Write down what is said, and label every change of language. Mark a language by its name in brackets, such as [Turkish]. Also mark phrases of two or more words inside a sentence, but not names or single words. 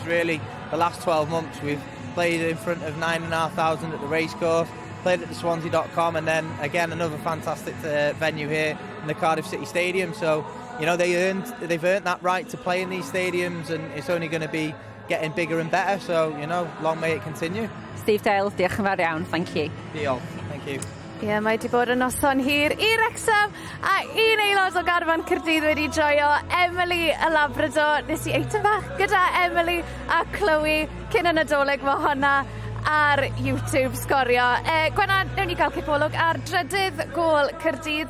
[English] Really, the last 12 months we've played in front of 9,500 at the racecourse, played at the Swansea.com, and then again another fantastic venue here in the Cardiff City Stadium. So you know, they've earned that right to play in these stadiums, and it's only going to be getting bigger and better, so you know, long may it continue. [Welsh] Steve Dale, diolch yn fawr iawn, [English] thank you. Diolch, thank you. [Welsh] Ie, mae wedi bod yn noson hir I Wrexham, a un aelod o garfan Caerdydd wedi joio, Emily y Labrador. Nes I eitem bach gyda Emily a Chloe cyn y Nadolig, mae honna ar YouTube sgorio. Gwenna, newn ni gael cipolwg ar 3ydd gol Caerdydd.